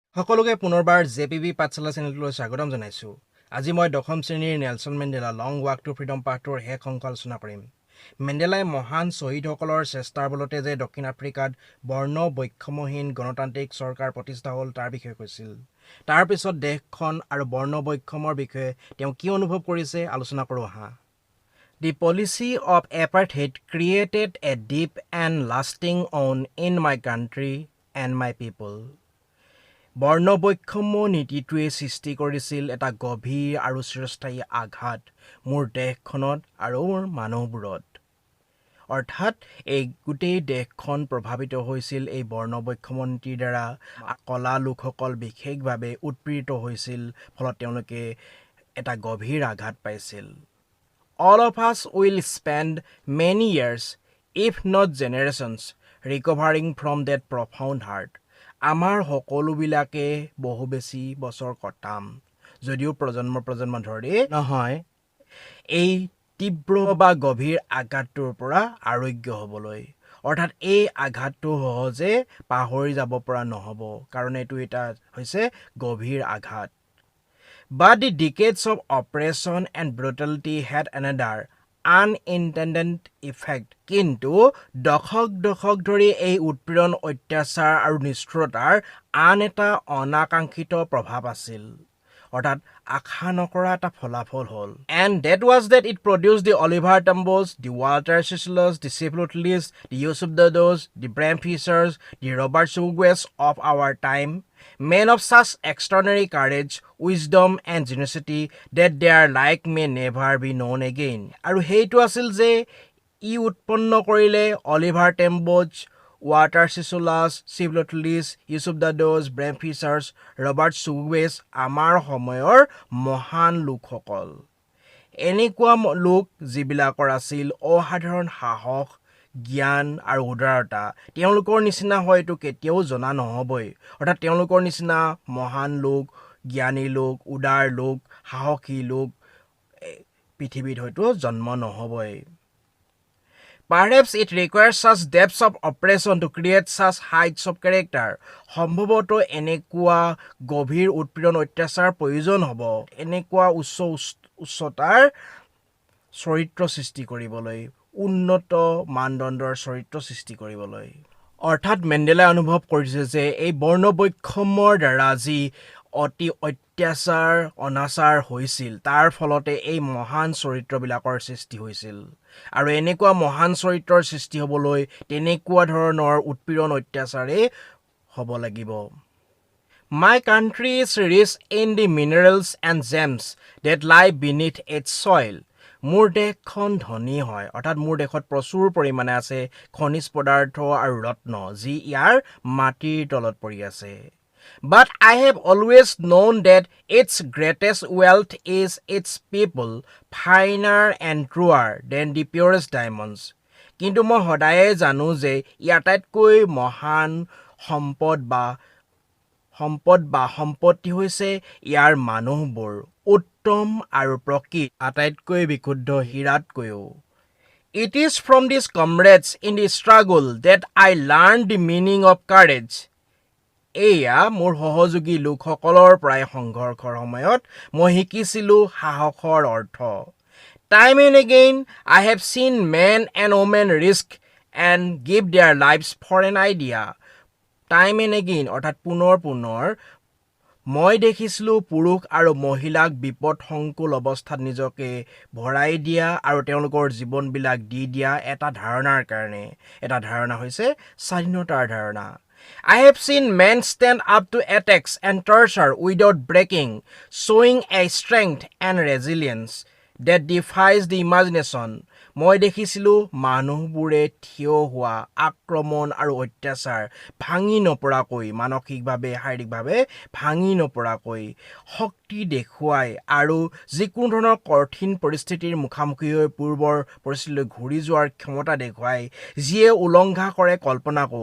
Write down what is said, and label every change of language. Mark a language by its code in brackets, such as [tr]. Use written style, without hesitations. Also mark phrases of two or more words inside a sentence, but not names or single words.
[as] সকলোকে পুনৰবাৰ জেপিবি পাঠশালা চেনেলটোলৈ স্বাগতম জনাইছো। আজি মই দশম শ্ৰেণীৰ নেলছন মেণ্ডেলা লং ৱাক টু ফ্ৰীডম পাঠটোৰ শেষ অংশ আলোচনা কৰিম। মেণ্ডেলাই মহান শ্বহীদসকলৰ চেষ্টাৰ বলতে যে দক্ষিণ আফ্ৰিকাত বৰ্ণ বৈষম্যহীন গণতান্ত্ৰিক চৰকাৰ প্ৰতিষ্ঠা হ'ল তাৰ বিষয়ে কৈছিল। তাৰ পিছত দেশখন আৰু বৰ্ণ বৈষম্যৰ বিষয়ে তেওঁ কি অনুভৱ কৰিছে আলোচনা কৰোঁ আহা। [en] The policy of apartheid created a deep and lasting wound in my country and my people. [as] বৰ্ণবৈষম্য নীতিটোৱে সৃষ্টি কৰিছিল এটা গভীৰ আৰু চিৰস্থায়ী আঘাত মোৰ দেশখনত আৰু মোৰ মানুহবোৰত। অৰ্থাৎ এই গোটেই দেশখন প্ৰভাৱিত হৈছিল এই বৰ্ণবৈষম্য নীতিৰ দ্বাৰা। কলা লোকসকল বিশেষভাৱে উৎপীড়িত হৈছিল, ফলত তেওঁলোকে এটা গভীৰ আঘাত পাইছিল। [en] All of us will spend many years, if not generations, recovering from that profound hurt. [as] আমাৰ সকলোবিলাকে বহু বেছি বছৰ কটাম, যদিও প্ৰজন্ম ধৰি নহয়, এই তীব্ৰ বা গভীৰ আঘাতটোৰ পৰা আৰোগ্য হ'বলৈ। অৰ্থাৎ এই আঘাতটো সহজে পাহৰি যাব পৰা নহ'ব, কাৰণ এইটো এটা হৈছে গভীৰ আঘাত। [en] But the decades of oppression and brutality had another unintended effect. [as] কিন্তু দশক ধৰি এই উৎপীড়ন, অত্যাচাৰ আৰু নিষ্ঠুৰতাৰ আন এটা অনাকাংক্ষিত প্ৰভাৱ আছিল, অৰ্থাৎ আশা নকৰা এটা ফলাফল হ'ল। [en] And that was that it produced the Oliver Tambos, the Walter Cicillos, the Seplotlis, the Yusuf Dados, the Bram Fishers, the Robert Sugwes of our time, men of such extraordinary courage, wisdom and generosity that their like may never be known again. [as] আৰু সেইটো আছিল যে ই উৎপন্ন কৰিলে অলিভাৰ টেম্বোজ, ৱাটাৰ চিচোলাছ, চিভলটলিছ, ইউচুফ দাদোজ, ব্ৰেম ফিচাৰ্ছ, ৰবাৰ্ট চুৱেছ, আমাৰ সময়ৰ মহান লোকসকল। এনেকুৱা লোক যিবিলাকৰ আছিল অসাধাৰণ সাহস, জ্ঞান আৰু উদাৰতা। তেওঁলোকৰ নিচিনা হয়তো কেতিয়াও জনা নহ'বই। অৰ্থাৎ তেওঁলোকৰ নিচিনা মহান লোক, জ্ঞানী লোক, উদাৰ লোক, সাহসী লোক পৃথিৱীত হয়তো জন্ম নহ'বই। [en] Perhaps it requires such depths of oppression to create such heights of character. [as] সম্ভৱতঃ এনেকুৱা গভীৰ উৎপীড়ন, অত্যাচাৰ প্ৰয়োজন হ'ব, এনেকুৱা উচ্চতাৰ চৰিত্ৰ সৃষ্টি কৰিবলৈ, উন্নত মানদণ্ডৰ চৰিত্ৰ সৃষ্টি কৰিবলৈ। অৰ্থাৎ মেণ্ডেলাই অনুভৱ কৰিছে যে এই বৰ্ণ বৈষম্যৰ দ্বাৰা যি অতি অত্যাচাৰ অনাচাৰ হৈছিল, তাৰ ফলতে এই মহান চৰিত্ৰবিলাকৰ সৃষ্টি হৈছিল। আৰু এনেকুৱা মহান চৰিত্ৰৰ সৃষ্টি হ'বলৈ তেনেকুৱা ধৰণৰ উৎপীড়ন, অত্যাচাৰেই হ'ব লাগিব। [en] My country is rich in the minerals and gems that lie beneath its soil. [as] মোৰ দেশখন ধনী হয়, অৰ্থাৎ মোৰ দেশত প্ৰচুৰ পৰিমাণে আছে খনিজ পদাৰ্থ আৰু ৰত্ন, যি ইয়াৰ মাটিৰ তলত পৰি আছে। [en] But I have always known that its greatest wealth is its people, finer and truer than the purest diamonds. [as] কিন্তু মই সদায়ে জানো যে ই আটাইতকৈ মহান সম্পত্তি হৈছে ইয়াৰ মানুহবোৰ, উত্তম আৰু প্ৰকৃত, আটাইতকৈ বিশুদ্ধ হীৰাতকৈও। [en] It is from these comrades in the struggle that I learned the meaning of courage. [as] এয়া মোৰ সহযোগী লোকসকলৰ পৰাই সংঘৰ্ষৰ সময়ত মই শিকিছিলোঁ সাহসৰ অৰ্থ। [en] Time and again I have seen men and women risk and give their lives for an idea. Time and again [as] অৰ্থাৎ পুনৰ মই দেখিছিলোঁ পুৰুষ আৰু মহিলাক বিপদসংকুল অৱস্থাত নিজকে ভৰাই দিয়া আৰু তেওঁলোকৰ জীৱনবিলাক দি দিয়া এটা ধাৰণাৰ কাৰণে। এটা ধাৰণা হৈছে স্বাধীনতাৰ ধাৰণা। [en] I have seen men stand up to attacks and torture without breaking, showing a strength and resilience that defies the imagination. [as] মই দেখিছিলোঁ মানুহবোৰে থিয় হোৱা আক্ৰমণ আৰু অত্যাচাৰ ভাঙি নপৰাকৈ, মানসিকভাৱে শাৰীৰিকভাৱে ভাঙি নপৰাকৈ শক্তি দেখুৱাই আৰু যিকোনো ধৰণৰ কঠিন পৰিস্থিতিৰ মুখামুখি হৈ পূৰ্বৰ পৰিস্থিতিলৈ ঘূৰি যোৱাৰ ক্ষমতা দেখুৱাই, যিয়ে উলংঘা কৰে কল্পনাকো।